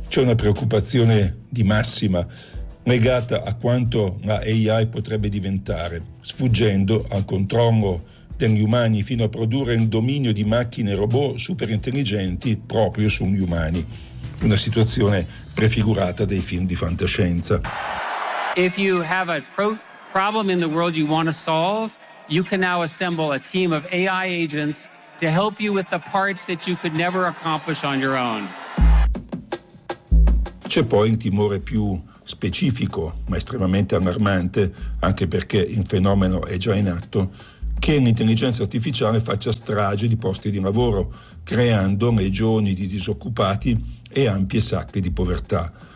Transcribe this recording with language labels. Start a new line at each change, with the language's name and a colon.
Italian: C'è una preoccupazione di massima legata a quanto la AI potrebbe diventare, sfuggendo al controllo degli umani fino a produrre un dominio di macchine e robot super intelligenti proprio sugli umani. Una situazione prefigurata dei film di fantascienza.
English: If you have a problem in the world you want to solve, you can now assemble a team of AI agents to help you with the parts that you could never accomplish on your own.
Italian: C'è poi un timore più specifico, ma estremamente allarmante, anche perché il fenomeno è già in atto, che l'intelligenza artificiale faccia strage di posti di lavoro, creando legioni di disoccupati e ampie sacche di povertà.